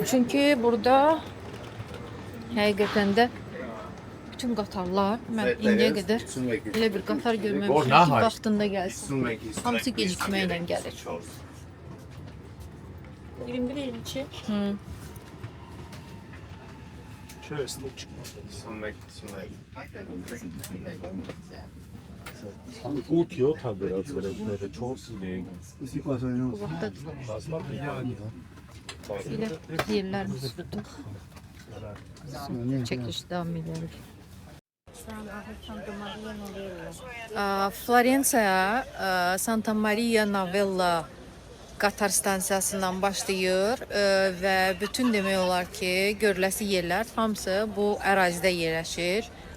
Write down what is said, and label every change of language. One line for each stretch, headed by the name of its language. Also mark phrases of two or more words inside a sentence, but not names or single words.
Azerbaijani: Çünki burada həqiqətən də bütün qatarlar, mən indiyə qədər elə bir qatar görməmişəm ki, vaxtında gəlsin. Hamısı gecikməklə gəlir. 21-22.
Turkish: Uğutuyor tabii biraz böyle çok sinir.
Azerbaijani: Bu vaxtda elə yerlərimiz tutduq. Çəkiliş davam edirik. Florensiyaya Santa Maria Novella qatar stansiyasından başlayır və bütün demək olar ki, görüləsi yerlər hamısı bu ərazidə yerləşir.